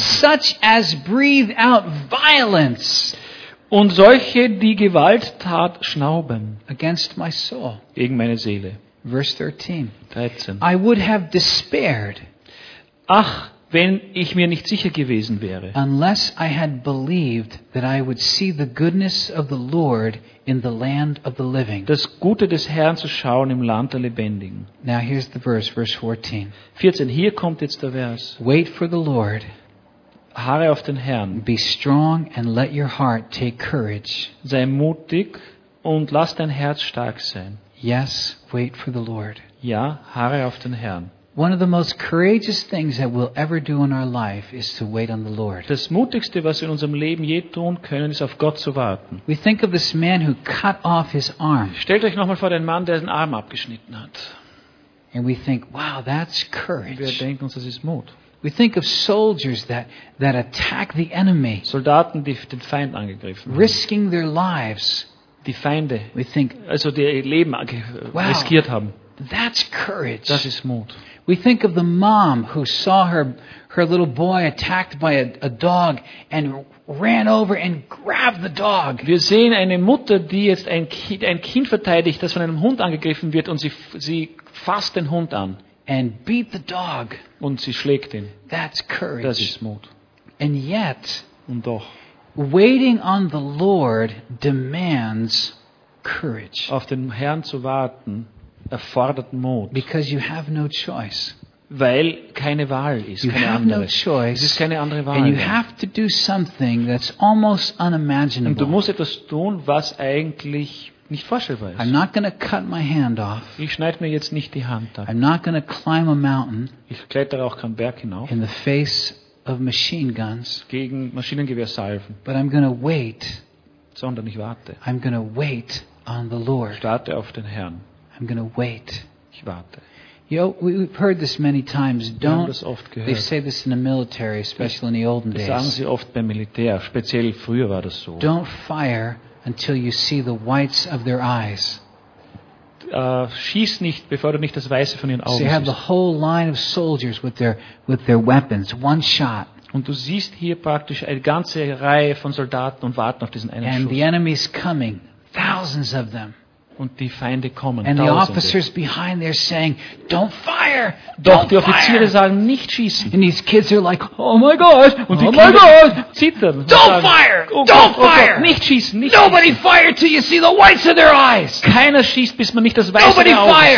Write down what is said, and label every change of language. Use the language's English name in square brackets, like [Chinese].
[English] Such as breathe out violence. [German] Und solche, die Gewalttat schnauben [English] against my soul. [German] Gegen meine Seele. [English] Verse 13. I would have despaired. [German] Ach, wenn ich mir nicht sicher gewesen wäre. [English] Unless I had believed that I would see the goodness of the Lord in the land of the living. [German] Das Gute des Herrn zu schauen im Land der Lebendigen. [English] Now here's the verse, verse 14. [German] 14. Hier kommt jetzt der Vers. [English] Wait for the Lord. [German] Harre auf den Herrn. [English] Be strong and let your heart take courage. [German] Sei mutig und lass dein Herz stark sein. [English] Yes, wait for the Lord. [German] Ja, harre auf den Herrn. [English] One of the most courageous things that we'll ever do in our life is to wait on the Lord. [German] Das Mutigste, was wir in unserem Leben je tun können, ist auf Gott zu warten. [English] We think of this man who cut off his arm. [German] Stellt euch nochmal vor den Mann, der seinen Arm abgeschnitten hat. [English] And we think, wow, that's courage. [German] Wir denken uns, das ist Mut. [English] We think of soldiers that attack the enemy. [German] Soldaten, die den Feind angegriffen haben. [English] Risking their lives. [German] Die Feinde. [English] We think, [German] also die ihr Leben riskiert haben. [English] That's courage. [German] Das ist Mut. [English] We think of the mom who saw her little boy attacked by a dog and ran over and grabbed the dog. [German] Wir sehen eine Mutter, die jetzt ein Kind verteidigt, das von einem Hund angegriffen wird und sie fasst den Hund an. [English] And beat the dog. [German] Und sie schlägt ihn. [English] That's courage. [German] Das ist Mut. [English] And yet, [German] und doch, [English] waiting on the Lord demands courage. [German] Auf den Herrn zu warten erfordert Mut. [English] Because you have no choice. [German] Weil keine Wahl ist. [English] You [German] keine [English] have [German] andere. [English] No choice. [German] Es ist keine andere Wahl. [English] And you have to do something that's almost unimaginable. [German] Und du musst etwas tun, was eigentlich nicht vorstellbar ist. [English] I'm not going to cut my hand off. [German] Ich schneide mir jetzt nicht die Hand ab. [English] I'm not going to climb a mountain. [German] Ich klettere auch keinen Berg hinauf. [English] In the face of machine guns. [German] Gegen Maschinengewehrsalven. [English] But I'm going to wait. [German] Sondern ich warte. [English] I'm going to wait on the Lord. [German] Starte auf den Herrn. [English] I'm going to wait. [German] Ich warte. [English] You know, we've heard this many times. Don't. [German] Wir haben das oft gehört. [English] They say this in the military, especially in the olden days. [German] Das sagen sie oft beim Militär. Speziell früher war das so. [English] Don't fire until you see the whites of their eyes. [German] Schieß nicht, bevor du nicht das Weiße von ihren Augen siehst. [English] So you have the whole line of soldiers with their weapons, one shot. [German] Und du siehst hier praktisch eine ganze Reihe von Soldaten und warten auf diesen einen Schuss. [English] And the enemy's coming, thousands of them. [German] Und die Feinde kommen. [English] And the officers behind there saying, "Don't fire!" [German] Doch die Offiziere sagen, nicht schießen. [English] And these kids are like, "Oh my gosh!" [German] Und die Kinder zittern. [English] Don't fire! Don't fire! [German] Nicht schießen! Nicht schießen! [English] Nobody fire till you see the whites of their eyes. [German] Keiner schießt, bis man nicht das Weiße der Augen sieht.